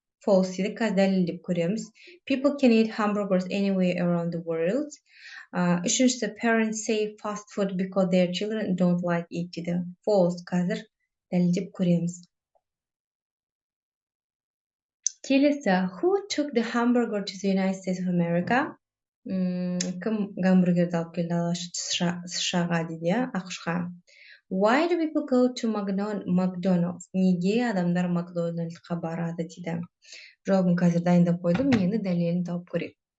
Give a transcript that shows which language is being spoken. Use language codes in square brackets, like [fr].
[kk] False дейді, қазір дәлелдеп көреміз. [en] People can eat hamburgers anywhere around the world. [kk] Үшіншісі, [en] parents say fast food because their children don't like it [kk] дейді. False, қазір дәлелдеп көреміз. [en] Келесі, who took the hamburger to the United States of America? [kk] Кім гамбургерді алып келді алғашқы США-ға дейді, ақш-қа. [en] Why do people go to McDonald's? [kk] Неге адамдар Макдональдқа барады дейді. Жауабын қазір дайындап қойдым, енді дәлелін тауып көрейік.